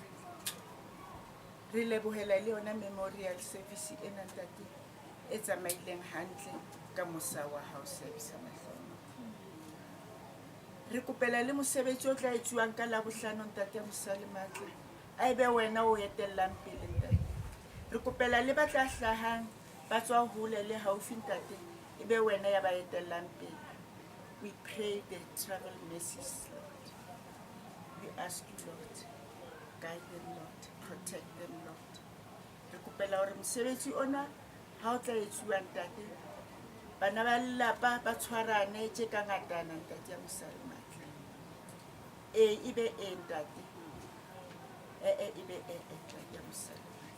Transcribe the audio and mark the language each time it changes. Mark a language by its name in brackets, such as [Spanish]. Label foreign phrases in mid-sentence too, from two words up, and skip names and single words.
[Southern Sotho] Re lebohela le yona memorial service ena ntate e tsamaileng hantle ka mosa wa hao Seabisa Mahloma. re kopela le mosebetsi o tla etsuwang ka Labohlano ntate Mosalimatle a ebe wena o etellang pele ntate. Re kopela le ba tla hlahang ba tswa hole le haufi ntate ebe wena ya ba etellang pele. [English] We pray the travel mercies, Lord. We ask you, Lord, guide them, Lord, protect them, Lord. [Southern Sotho] Re kopela hore mosebetsi ona ha o tla etsuwa ntate bana ba lelapa ba tshwarane tje ka ngatana ntate ya Mosalimatle. Ibe ntate ibe ntate ya Mosalimatle.